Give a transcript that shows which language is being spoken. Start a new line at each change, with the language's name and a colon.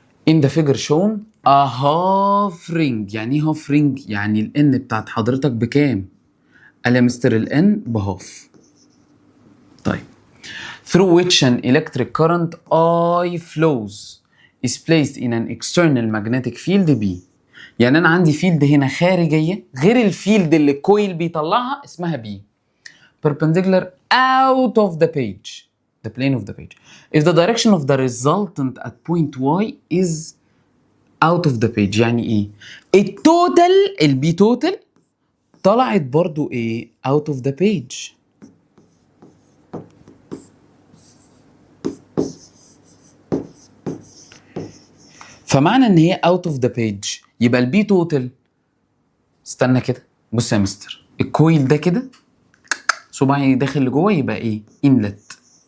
English: in the figure shown a half ring.
Arabic: يعني ايه half ring؟ يعني الان بتاعت حضرتك بكام؟ قال يا مستر الان بهاف.
English: طيب through which an electric current I flows is placed in an external magnetic field B.
Arabic: يعني انا عندي فيلد هنا خارجيه غير الفيلد اللي الكويل بيطلعها اسمها B
English: perpendicular out of the page,
Arabic: the plane of the page.
English: If the direction of the resultant at point Y is out of the page.
Arabic: يعني ايه؟ التوتال البي توتال طلعت برضو ايه؟
English: out of the page.
Arabic: فمعنى ان هي
English: out of the page
Arabic: يبقى البي توتال، استنى كده بص يا مستر، الكويل ده كده صباعي داخل لجوه يبقى ايه؟ انلت.